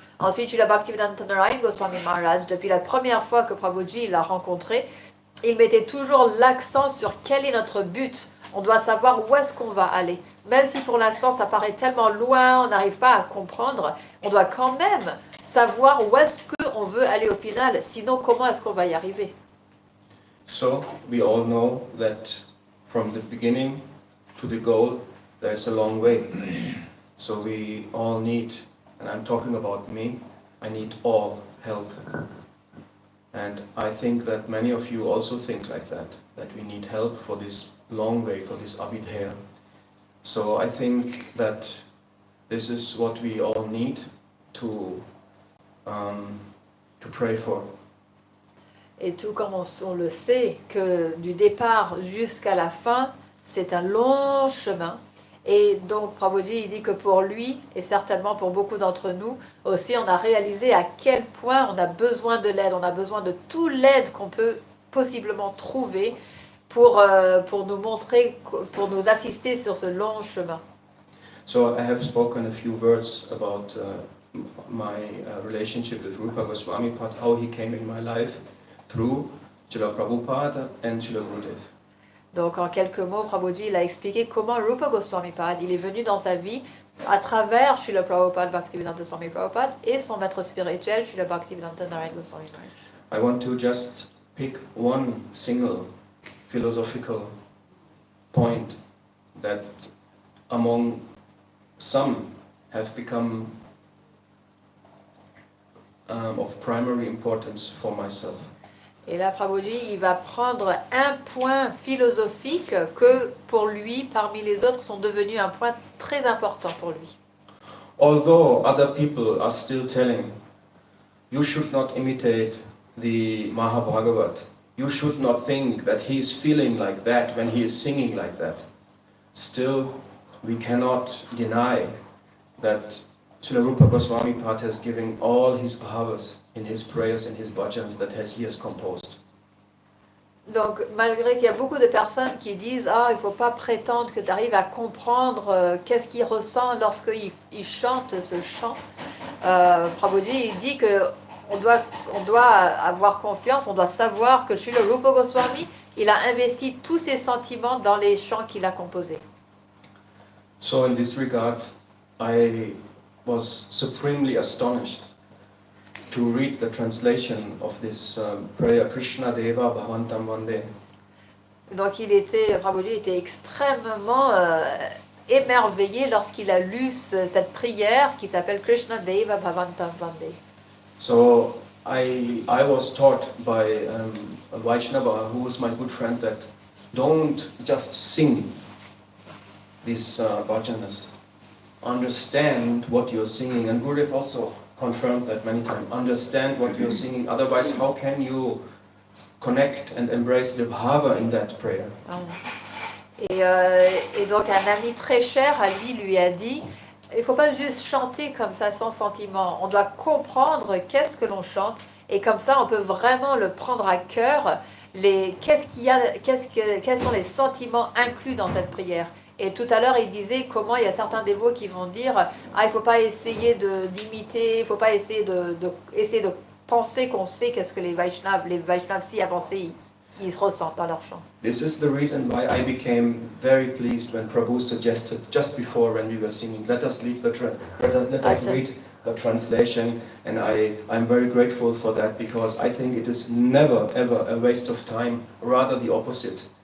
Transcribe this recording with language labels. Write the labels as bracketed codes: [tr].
[fr] Ensuite, Srila Bhaktivedanta Narayana Goswami Maharaj, depuis la première fois que Prabhuji l'a rencontré, il mettait toujours l'accent sur quel est notre but. On doit savoir où est-ce qu'on va aller. Même si pour l'instant ça paraît tellement loin, on n'arrive pas à comprendre, on doit quand même savoir où est-ce qu'on veut aller au final. Sinon, comment est-ce qu'on va y arriver? [en] So, we all know that from the beginning to the goal, there's a long way. So we all need, and I'm talking about me, I need all help. And I think that many of you also think like that we need help for this long way, for this abhidheya. So I think that this is what we all need to pray for. [fr] Et tout comme on le sait, que du départ jusqu'à la fin, c'est un long chemin. Et donc Prabhuji il dit que pour lui, et certainement pour beaucoup d'entre nous aussi, on a réalisé à quel point on a besoin de l'aide, on a besoin de toute l'aide qu'on peut possiblement trouver pour nous montrer, pour nous assister sur ce long chemin. [en] So I have spoken a few words about my relationship with Rupa Goswami Pad, how he came in my life through Srila Prabhupada and Srila Gurudev. [fr] Donc en quelques mots, Prabhuji il a expliqué comment Rupa Goswami Pad il est venu dans sa vie à travers Srila Prabhupada Bhaktivedanta Swami Prabhupada et son maître spirituel Srila Bhaktivedanta Narayana Goswami Maharaj. [en] I want to just pick one single philosophical point that among some have become of primary importance for myself. [fr] Et là, Prabhuji, il va prendre un point philosophique que, pour lui, parmi les autres, sont devenus un point très important pour lui. [en] Although other people are still telling, you should not imitate the Mahabhagavat, you should not think that he is feeling like that when he is singing like that, still we cannot deny that Srila Rupa Goswami Pad has given all his bhavas in his prayers and his bhajans that he has composed. [fr] Donc, malgré qu'il y a beaucoup de personnes qui disent « Ah, il ne faut pas prétendre que tu arrives à comprendre qu'est-ce qu'il ressent lorsqu'il chante ce chant. » Prabhuji, il dit qu'on doit avoir confiance, on doit savoir que Srila Rupa Goswami, il a investi tous ses sentiments dans les chants qu'il a composés. [en] So in this regard, I was supremely astonished to read the translation of this prayer, Krishna Deva Bhavantam Vande. [fr] Donc Prabhuji était extrêmement émerveillé lorsqu'il a lu cette prière qui s'appelle Krishna Deva Bhavantam Vande. [en] So I was taught by a Vaishnava who was my good friend that don't just sing these bhajanas. Understand what you're singing, and Gurudev also confirmed that many times. Understand what you're singing, otherwise how can you connect and embrace the bhava in that prayer? [fr] Et donc un ami très cher à lui a dit, il ne faut pas juste chanter comme ça sans sentiment, on doit comprendre qu'est-ce que l'on chante et comme ça on peut vraiment le prendre à cœur, quels sont les sentiments inclus dans cette prière. Et tout à l'heure, il disait comment il y a certains dévots qui vont dire « Ah, il ne faut pas essayer d'imiter, il ne faut pas essayer de penser qu'on sait qu'est-ce que les Vaishnavas si avancés, ils ressentent dans leur chant. » [en] This is the reason why I became very pleased when Prabhu suggested, just before when we were singing, let us read the translation, and I'm very grateful for that, because I think it is never ever a waste of time, rather the opposite.